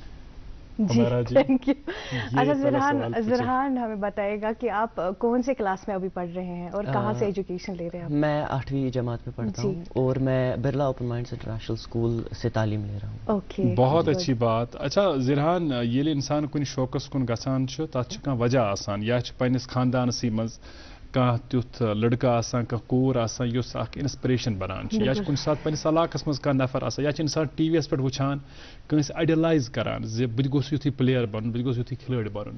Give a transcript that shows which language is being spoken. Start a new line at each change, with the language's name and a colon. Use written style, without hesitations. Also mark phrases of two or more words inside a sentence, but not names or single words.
English: thank you.
Urdu: اچھا زرحان ہمیں بتائے گا کہ آپ کون سے کلاس میں ابھی پڑھ رہے ہیں اور کہاں سے ایجوکیشن لے رہے ہیں؟ میں 8ویں جماعت میں پڑھتا ہوں اور میں برلا اوپن مائنڈس انٹرنیشنل اسکول سے تعلیم لے رہا ہوں. اوکے, بہت اچھی بات.
Kashmiri: اچھا زرحان, ییٚلہِ انسان کُنہِ شوقس کُن گژھان چھُ تتھ چھُ کانٛہہ وجہ آسان, یا چھُ پننِس خاندانسٕے منٛز کانٛہہ تیُتھ لڑکہٕ آسان, کانٛہہ کوٗر آسان یُس اکھ انسپریشن بنان چھِ, یا چھُ کُنہِ ساتہٕ پننِس علاقس منٛز کانٛہہ نفر آسان, یا چھُ انسان ٹی وی یس پٮ۪ٹھ وٕچھان کٲنٛسہِ آیڈیلایز کران زِ بہٕ تہِ گوٚژھ یُتھُے پٕلیر بنُن, بہٕ تہِ گوٚژھ یُتھُے کھلٲڑۍ بنُن.